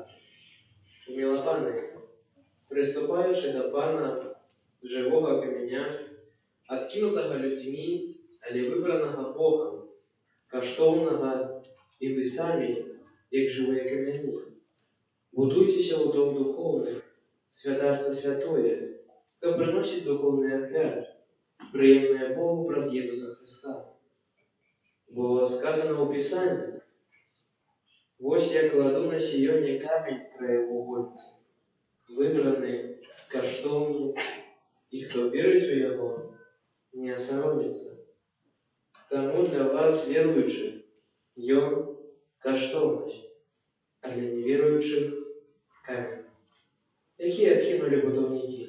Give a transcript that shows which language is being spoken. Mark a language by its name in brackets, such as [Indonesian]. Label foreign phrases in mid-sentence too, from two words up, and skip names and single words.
[Ukrainian] Умилованы, приступаючи до Пана, живого каменя, откинутого людьми, але вибраного Богом, коштовного, і ви самі, як живі камені. Будуйтеся у дом духовних, святарство святое, хто приносить духовні оферти, приємне Богу праз Єсуса Христа. Бо сказано у Писанні: [Belarusian] Вось я кладу на сіёне камень краевугольны, выбраны, каштоўны, і хто верыць у яго, не асароміцца. Таму для вас, веруючых, ён каштоўнасць, а для неверуючых камень, які адкінулі будаўнікі.